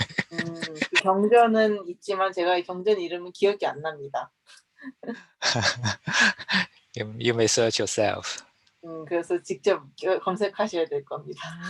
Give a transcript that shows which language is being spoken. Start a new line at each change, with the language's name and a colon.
Korean: 그 경전은 있지만 제가 이 경전 이름은 기억이 안 납니다.
English: You may search yourself.
Korean: 그래서 직접 검색하셔야 될 겁니다.